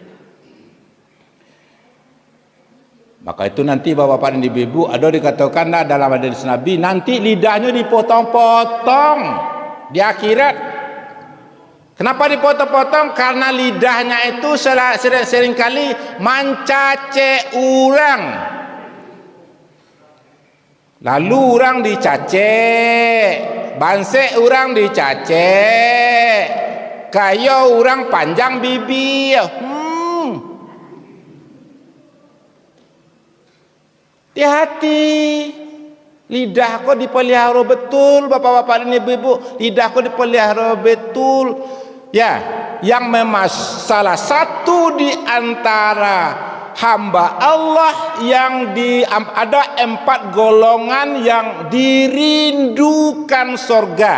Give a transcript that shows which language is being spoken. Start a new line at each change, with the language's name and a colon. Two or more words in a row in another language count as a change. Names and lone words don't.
Indonesian: Maka itu nanti bapak-bapak dan ibu-ibu, ada dikatakan dalam hadis Nabi, nanti lidahnya dipotong-potong di akhirat. Kenapa dipotong-potong? Karena lidahnya itu seringkali mencace orang. Lalu orang dicace, bansek orang dicace, kayo orang panjang bibir. Hati-hati. Lidah kau dipelihara betul, bapak-bapak dan ibu-ibu. Lidah kau dipelihara betul. Ya, yang memang salah satu di antara hamba Allah yang ada 4 golongan yang dirindukan surga.